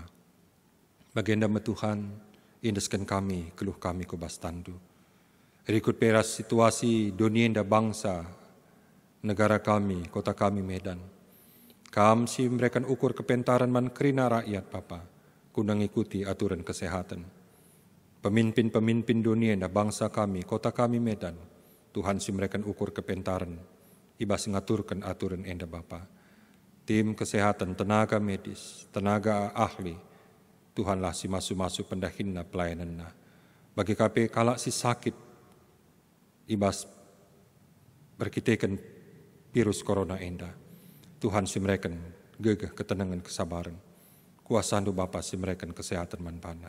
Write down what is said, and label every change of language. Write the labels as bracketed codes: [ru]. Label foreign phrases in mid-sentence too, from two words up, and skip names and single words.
[btx] Bagenda Tuhan, indeskan kami, keluh kami kubas tandu. Rikut peras situasi dunia [id] bangsa, negara kami, kota kami [btx] Medan. Kam si memberikan ukur kepentaran man kerina rakyat Bapa, guna ngikuti aturan kesehatan. [id] Pemimpin-pemimpin dunia dan bangsa kami, kota kami [btx] Medan, Tuhan si memberikan ukur kepentaran, ibas ngaturkan aturan enda Bapa. [id] Tim kesehatan, tenaga medis, tenaga ahli, [btx] Tuhanlah si masu-masu pendahinna pelayananna. Bagi KP kalak si sakit, ibas berkitekan virus corona enda. Tuhan si mereka gegah ketenangan kesabaran. Kuasa andu Bapa si mereka kesehatan manpana.